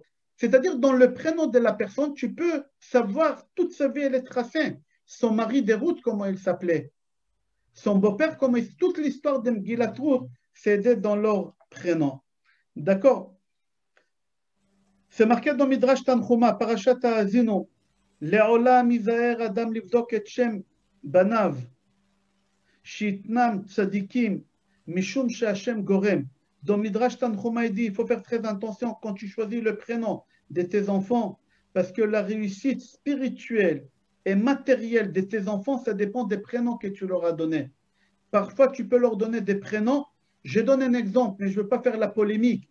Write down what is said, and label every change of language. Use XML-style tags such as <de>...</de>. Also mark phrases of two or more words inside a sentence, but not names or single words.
<fr>C'est-à-dire, dans le prénom de la personne, tu peux savoir toute sa vie, elle est tracée. Son mari de Ruth, comment il s'appelait. Son beau-père, comment il... Toute l'histoire de Megillat Ruth, c'est dans leur prénom. D'accord? C'est marqué dans Midrash Tanchuma, Parashat Ha'azinu.</fr> <he>לעולם יזהר אדם לבדוק את שם בניו. שיתנם צדיקים משום שהשם גורם.</he> <fr>Dans Midrash Tanchuma, il dit, il faut faire très attention quand tu choisis le prénom de tes enfants, parce que la réussite spirituelle et matérielle de tes enfants, ça dépend des prénoms que tu leur as donnés. Parfois, tu peux leur donner des prénoms. Je donne un exemple, mais je ne veux pas faire la polémique.</fr>